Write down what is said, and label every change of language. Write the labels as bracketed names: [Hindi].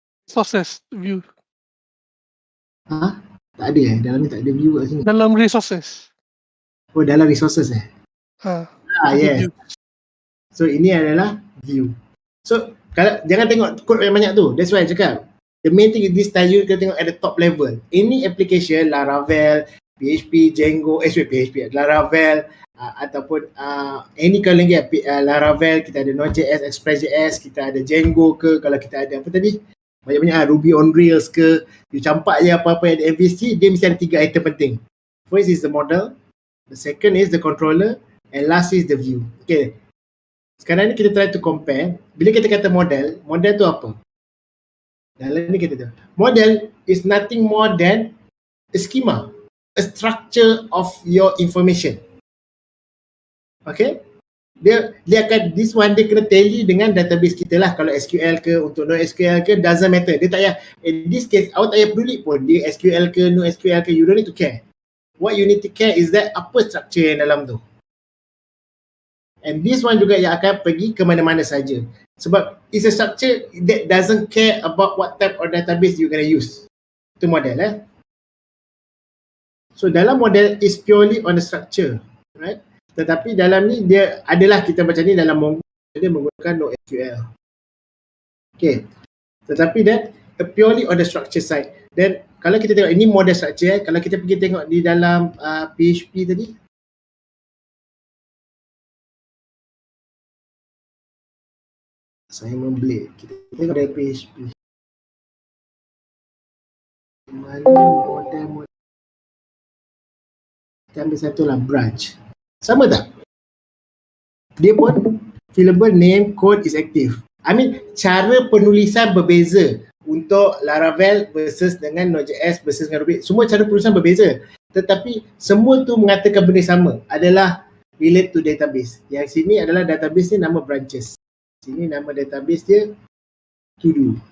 [English] Sources view. [Malay] Ha? Tak ada dalam ni tak ada view kat sini. Dalam resources. Oh, dalam resources Ada [English] yes. view. [Malay] So ini adalah view. So kalau jangan tengok kod yang banyak tu. [English] That's why I [Malay] cakap [English] the main thing is this tell you [Malay] kita tengok [English] at the top level. [Malay] Any application Laravel, PHP, Django, PHP, Laravel ataupun any kalau lagi Laravel, kita ada Node.js, Express.js, kita ada Django ke, kalau kita ada apa tadi? Banyak-banyak Ruby on Rails ke, you campak je apa-apa yang ada MVC, dia mesti ada 3 item penting. [English] First is the model, the second is the controller, and last is the view. [Malay] Okay. Sekarang ni kita [English] try to compare. [Malay] Bila kita kata model tu apa? Dalam ni kita tahu. [English] Model is nothing more than a schema, a structure of your information. [Malay] Okay? Dia akan, [English] this one [Malay] dia kena tally dengan database kita lah. Kalau SQL ke, untuk NoSQL ke, [English] doesn't matter. [Malay] Dia tak payah, [English] in this case, [Malay] awak tak payah peduli pun dia SQL ke, NoSQL ke, [English] you don't need to care. What you need to care is that apa structure [Malay] yang dalam tu. [English] And this one [Malay] juga yang akan pergi ke mana-mana saja. Sebab [English] it's a structure that doesn't care about what type of database you're going to use. Itu model So dalam model is purely on the structure, right? [Malay] Tetapi dalam ni dia adalah kita baca ni dalam Mongo dia menggunakan NoSQL. Okay. Tetapi [English] that purely on the structure side. [Malay] Then kalau kita tengok ini model structure, kalau kita pergi tengok di dalam PHP tadi, saya memblade. Kita tengok dari PHP. Mana model. Kita ambil satu lah, branch. Sama tak? Dia pun fillable name code is active. [English] I mean, [Malay] cara penulisan berbeza untuk Laravel versus dengan Node.js versus dengan Ruby. Semua cara penulisan berbeza. Tetapi semua tu mengatakan benda sama, adalah [English] relate to database. [Malay] Yang sini adalah database ni nama branches. Sini nama database dia to do.